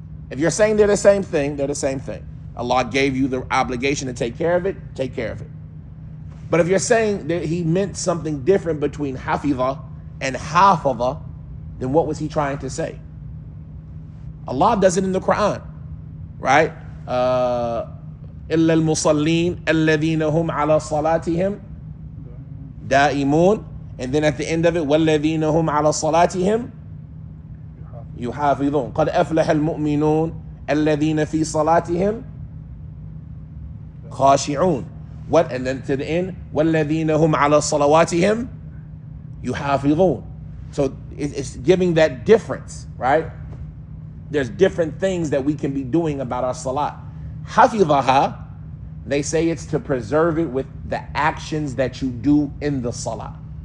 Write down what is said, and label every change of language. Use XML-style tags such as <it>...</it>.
<en>If you're saying they're the same thing, they're the same thing. Allah gave you the obligation to take care of it, take care of it. But if you're saying that he meant something different between hafidha and hafadha, then what was he trying to say? Allah does it in the Quran, right?</en> <ar>إِلَّا الْمُصَلِّينَ الَّذِينَ هُمْ عَلَى صَلَاتِهِمْ دائمون,</ar> <en>and then at the end of it,</en> <ar>وَالَّذِينَ هُمْ عَلَى صَلَاتِهِمْ يُحَافِظُونَ قَدْ أَفْلَحَ الْمُؤْمِنُونَ الَّذِينَ فِي صَلَاتِهِمْ خَاشِعُونَ.</ar> <en>What? And then to the end,</en> <ar>وَالَّذِينَ هُمْ عَلَى صَلَوَاتِهِمْ يُحَافِظُونَ.</ar> <en>So it's giving that difference, right? There's different things that we can be doing about our salat. Hafidhaha, they say it's to preserve it with the actions that you do in the salah.</en>